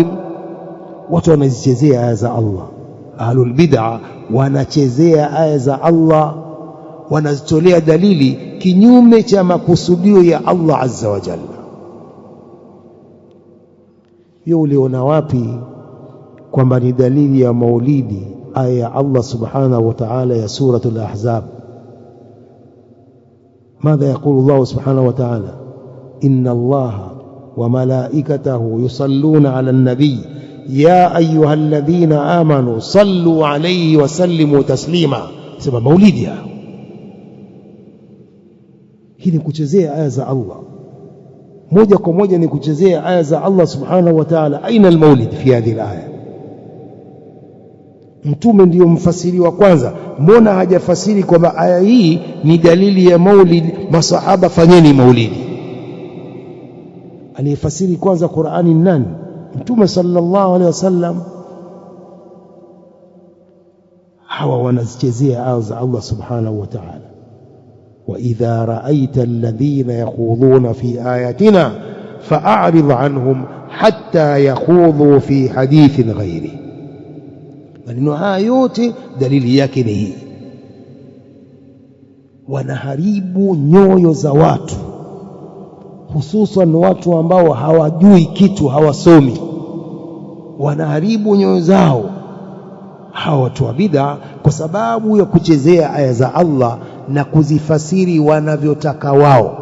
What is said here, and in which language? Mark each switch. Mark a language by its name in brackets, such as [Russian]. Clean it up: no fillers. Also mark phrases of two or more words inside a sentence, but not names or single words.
[Swahili] Watu wanazichezea aya za Allah, ahlul bid'ah wanachezea aya za Allah, wanazitolea dalili kinyume cha makusudio ya Allah [Arabic] عز وجل. [Swahili] Hiyo uliona wapi kwamba ni dalili ya maulidi aya ya Allah [Arabic] سبحانه وتعالى [Swahili] ya suratul ahzab? [Arabic] ماذا يقول الله سبحانه وتعالى؟ إن الله وملائكته يصلون على النبي يا أيها الذين آمنوا صلوا عليه وسلموا تسليما. سبب مولدها [Swahili] hii ni kuchezea aya za Allah moja kwa moja, ni kuchezea aya za Allah [Arabic] سبحانه وتعالى. أين المولد في هذه الآية? [Swahili] Mtume ndiyo mfasiri wa kwanza, mbona hajafasiri kwamba aya hii ni dalili ya maulid, masahaba fanyeni maulidi? Aliyefasiri kwanza Qur'ani nani? Mtume [Arabic] صلى الله عليه وسلم. [Swahili] Hawa wanazichezea aya za Allah [Arabic] سبحانه وتعالى. وإذا رأيت الذين يخوضون في آياتنا فأعرض عنهم حتى يخوضوا في حديث غيره. [Swahili] maneno haya yote dalili yake ni hii, wanaharibu nyoyo za watu, hususan watu ambao hawajui kitu, hawasomi, wanaharibu nyoyo zao hawa watu wa bid'a kwa sababu ya kuchezea aya za Allah na kuzifasiri wanavyotaka wao.